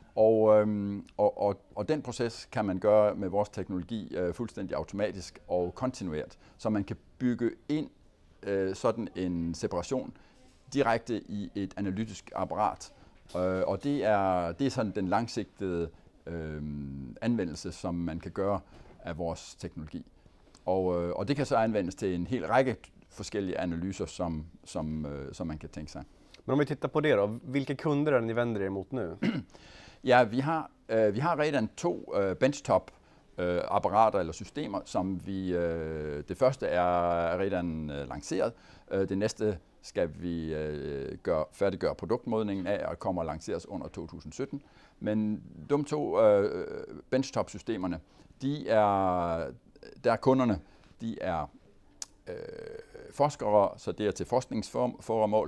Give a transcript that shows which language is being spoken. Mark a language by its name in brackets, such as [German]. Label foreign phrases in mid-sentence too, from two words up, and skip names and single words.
[Danish] Og den proces kan man gøre med vores teknologi fuldstændig automatisk og kontinuert, så man kan bygge ind sådan en separation direkte i et analytisk apparat. Og det er sådan den langsigtede anvendelse, som man kan gøre af vores teknologi. Og det kan så anvendes til en hel række forskellige analyser, som man kan tænke sig. [Swedish] Men om vi tittar på det då, vilka kunder är det ni vänder er mot nu? [Danish] Ja, vi har redan 2 benchtop apparater eller systemer, som det første er redan lanceret. Det næste skal vi færdiggøre produktmodningen af og kommer at lanceres under 2017. Men de 2 benchtop-systemerne, der er kunderne, de er forskere, så det er til forskningsformål.